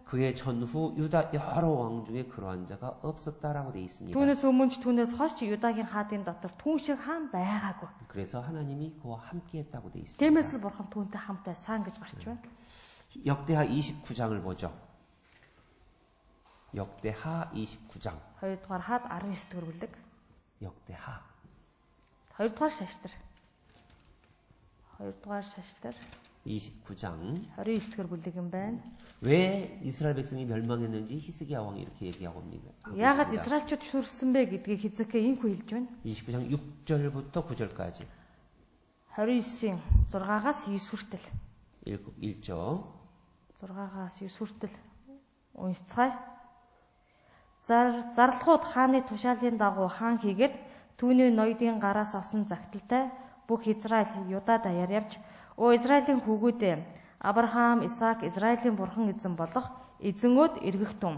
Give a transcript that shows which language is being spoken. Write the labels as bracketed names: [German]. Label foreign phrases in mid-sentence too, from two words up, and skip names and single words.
[Korean] 그의 전후 유다 여러 왕 중에 그러한 자가 없었다라고 돼 있습니다. [Mongolian] Түүнээс өмнө ч түүнээс хойш ч Юдагийн хаадын дотор түүн шиг хаан байгаагүй. [Korean] 그래서 하나님이 그와 함께했다고 돼 있습니다. [Mongolian] Тиймээс л бурхан түүнтэй хамт байсан гэж гарч байна. [Korean] 역대하 29장을 보죠. 역대하 29장. [Mongolian] 2 дугаар хаад 19 дугаар бүлэг. [Korean] 역대하 [Mongolian] 2 дугаар шаштар. 2 дугаар шаштар. [Korean] 29장. [Mongolian] 29 дугаар бүлэг юм байна. [Korean] 왜 이스라엘 백성이 멸망했는지 히스기야 왕이 이렇게 얘기하고 있습니다. [Mongolian] Яагаад Израильчууд шүрсэн бэ гэдгийг Хизкия ийхүү хэлж байна. [Korean] 29장 6절부터 9절까지. [Mongolian] 29-ийн 6-аас 9 хүртэл. [Korean] 1절. [Mongolian] 6-аас 9 хүртэл уншицгаая. Зарлахууд хааны тушаалын дагуу хаан хийгээд түүний ноёдын гараас авсан загталтай бүх Израиль Юдад даяар явж "Оо Израилийн хүүгүүдээ, Авраам, Исаак, Израилийн бурхан эзэн болох эзэнүүд эргэх тун.